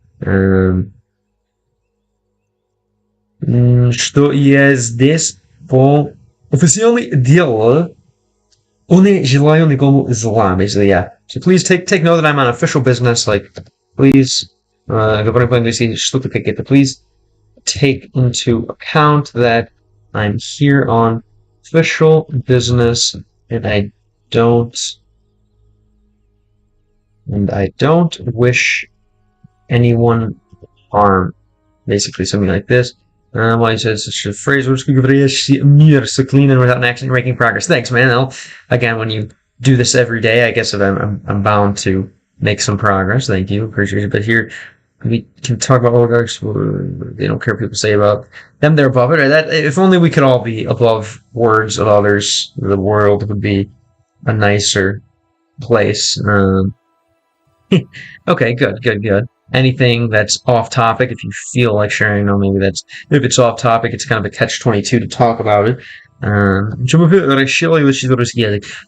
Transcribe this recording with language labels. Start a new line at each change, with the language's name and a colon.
Russian: Что я здесь по официальное дело. Не желаю никому зла.
English: Basically, yeah. So please take note that I'm on official business. Like, please,
Russian: говорим по-английски что-то какие-то.
English: Please take into account that I'm here on official business, and I don't wish anyone harm. Basically, something like this. Well, he says such a phrase, clean and without an accident, making progress. Thanks, man. Again, when you do this every day, I guess I'm bound to make some progress. Thank you, appreciate it. But here we can talk about oligarchs. They don't care what people say about them. They're above it. That if only we could all be above words of others, the world would be a nicer place. Okay, good. Anything that's off topic, if you feel like sharing, maybe if it's off topic, it's kind of a catch-22 to talk about it.
Russian: Czemu решила изучить русский язык?